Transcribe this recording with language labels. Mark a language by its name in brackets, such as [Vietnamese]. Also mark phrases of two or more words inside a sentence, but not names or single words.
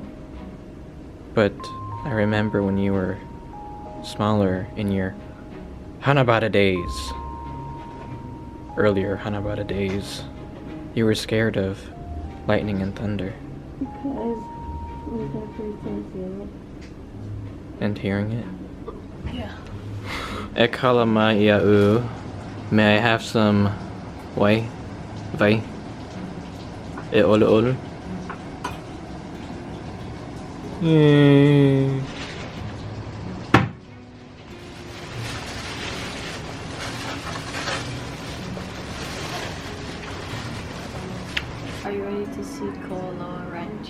[English] But I remember when you were smaller in your Hanabata days, earlier Hanabata days, you were scared of lightning and thunder. Because we got pretty sensitive. And hearing it? Yeah. [Hawaiian] E kalama ia'u. [English] May I have some vai? [Hawaiian] E olu olu? [English] Are you ready to see Kualoa Ranch?